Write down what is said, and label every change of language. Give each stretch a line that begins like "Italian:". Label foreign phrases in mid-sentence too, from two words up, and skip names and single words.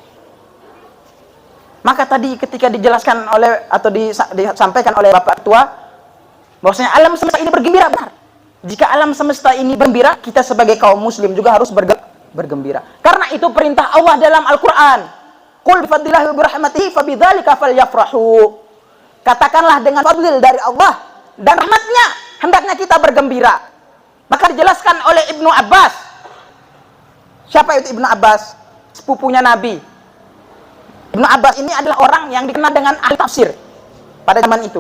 Indonesian: Maka tadi ketika dijelaskan oleh atau disampaikan oleh Bapak Ketua bahwasanya alam semesta ini bergembira, benar. Jika alam semesta ini bergembira, kita sebagai kaum muslim juga harus bergembira. Karena itu perintah Allah dalam Al-Qur'an.
Arabic: قل بفضل الله وبرحمته فبذلك فليفرحوا.
Indonesian: Katakanlah dengan fadlil dari Allah dan rahmatnya hendaknya kita bergembira. Maka dijelaskan oleh Ibnu Abbas. Siapa itu Ibnu Abbas? Sepupunya Nabi. Ibnu Abbas ini adalah orang yang dikenal dengan ahli tafsir pada zaman itu.